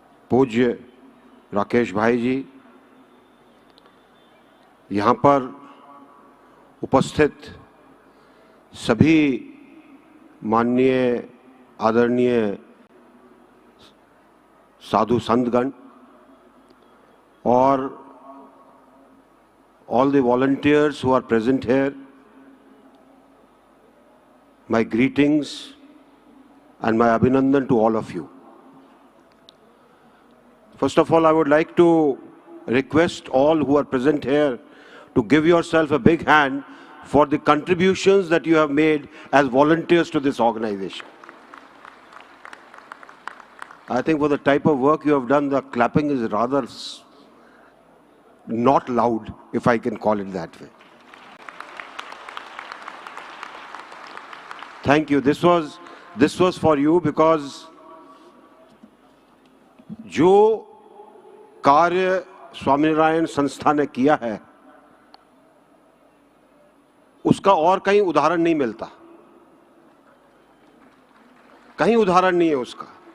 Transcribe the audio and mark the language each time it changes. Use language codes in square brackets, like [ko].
[hi] पूज्य राकेश भाई जी, यहाँ पर उपस्थित सभी माननीय आदरणीय साधु संतगण [en] और all the volunteers who are present here, my greetings and my abhinandan to all of you. First of all, I would like to request all who are present here to give yourself a big hand for the contributions that you have made as volunteers to this organization. I think for the type of work you have done, the clapping is rather not loud, if I can call it that way. Thank you. This was for you because [hi] जो कार्य स्वामीनारायण संस्था ने किया है उसका और कहीं उदाहरण नहीं मिलता, कहीं उदाहरण नहीं है उसका।